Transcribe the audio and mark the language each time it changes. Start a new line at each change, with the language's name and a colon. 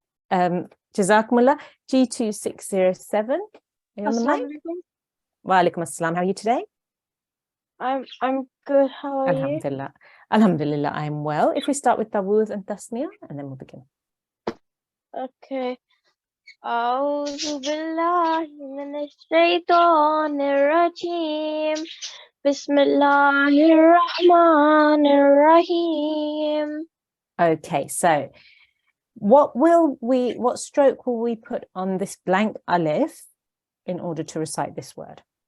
English: Jazakumullah G2607. Are you on the mic? Wa alaikum assalam. How are you today? I'm good. How are you? Alhamdulillah. Alhamdulillah, I am well. If we start with Tawuz and Tasmiyah, and then we'll begin. Okay.
Arabic: أعوذ بالله من الشيطان الرجيم بسم الله الرحمن الرحيم.
English: Okay, so what stroke will we put on this blank alif in order to recite this word?